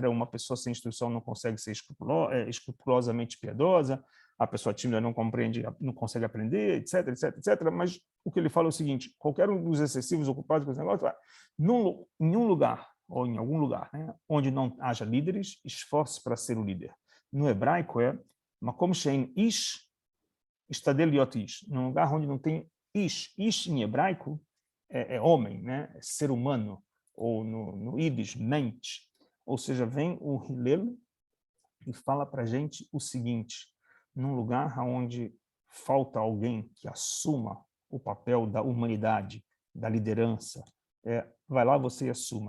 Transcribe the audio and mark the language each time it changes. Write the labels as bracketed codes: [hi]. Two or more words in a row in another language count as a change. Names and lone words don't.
[pt] Uma pessoa sem instrução não consegue ser escrupulosamente piedosa, a pessoa tímida não compreende, não consegue aprender, etc, etc, etc. Mas o que ele fala é o seguinte: qualquer um dos excessivos ocupados com esse negócio, em um lugar ou em algum lugar, né, onde não haja líderes, esforce para ser o líder. No hebraico é [he] מקום שאין איש השתדל איש, [pt] num lugar onde não tem ish. Ish em hebraico é homem, né, é ser humano, ou no Yiddish, mente. Ou seja, vem o Hillel e fala para a gente o seguinte: num lugar onde falta alguém que assuma o papel da humanidade, da liderança, vai lá você e assuma.